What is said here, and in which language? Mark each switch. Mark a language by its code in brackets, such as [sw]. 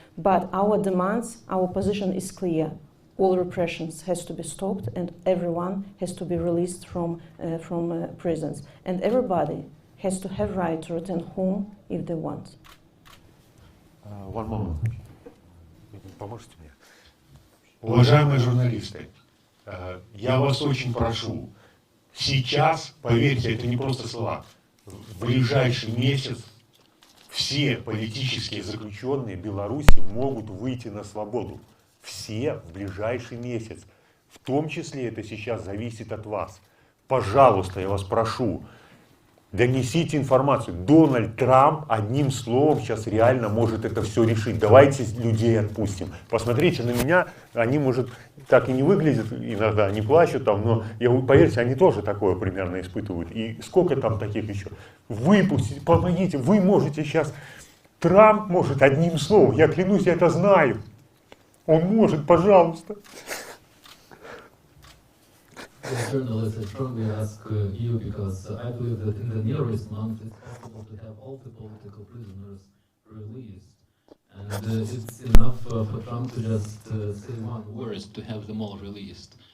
[en] But our demands, our position is clear. All repressions has to be stopped, and everyone has to be released from prisons. And everybody has to have right to return home if they want. One moment. [ru] Поможете мне? Уважаемые журналисты, я вас очень прошу, сейчас, поверьте, это не просто слова, в ближайший месяц все политические заключенные Беларуси могут выйти на свободу. Все в ближайший месяц. В том числе это сейчас зависит от вас. Пожалуйста, я вас прошу, донесите информацию. Дональд Трамп одним словом сейчас реально может это все решить. Давайте людей отпустим. Посмотрите на меня, они, может, так и не выглядят иногда, не плачут там, но поверьте, они тоже такое примерно испытывают. И сколько там таких еще? Выпустите, помогите, вы можете сейчас. Трамп может одним словом, я клянусь, я это знаю. Он может, пожалуйста. [en] As journalists, I strongly ask you, because I believe that in the nearest month it's possible to have all the political prisoners released. And it's enough for Trump to just say one word to have them all released.